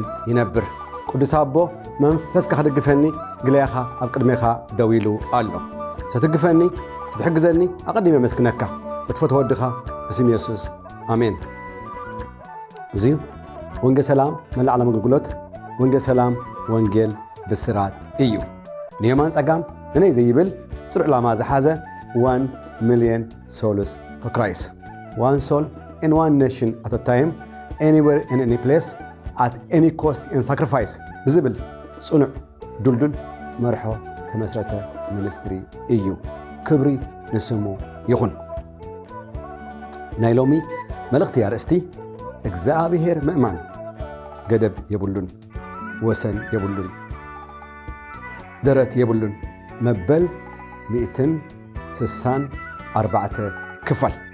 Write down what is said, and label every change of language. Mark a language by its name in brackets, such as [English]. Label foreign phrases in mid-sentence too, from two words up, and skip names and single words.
[Tigrinya] ይነብር። ቅዱስ አቦ መንፈስካ ክድግፈኒ ግለያኻ ኣብ ቅድሜኻ ደው ኢሉ ኣሎ። ስትግፈኒ ስትሕግዘኒ ኣቐዲመ መስክነካ እትፈትዎ ወድኻ ብስም ኢየሱስ ኣሜን። እዚዩ ወንጌል ሰላም መላእ ዓለም ኣገልግሎት ወንጌል ሰላም ወንጌል ብስራት እዩ። ንየማን ጸጋም ንነይ ዘይብል ጽሩዕ ዕላማ ዝሓዘ [English] 1 million souls for Christ. One soul in one nation at a time, anywhere in any place, at any cost and sacrifice. [Tigrinya] ብዝብል ጽኑዕ ዱልዱል መርሖ ተመስረተ ሚኒስትሪ እዩ። ክብሪ ንስሙ ይኹን። ናይ ሎሚ መልእኽቲ ኣርእስቲ እግዚአብሔር ምእማን ገደብ የብሉን፣ ወሰን የብሉን፣ ደረት የብሉን መበል 164 ክፋል።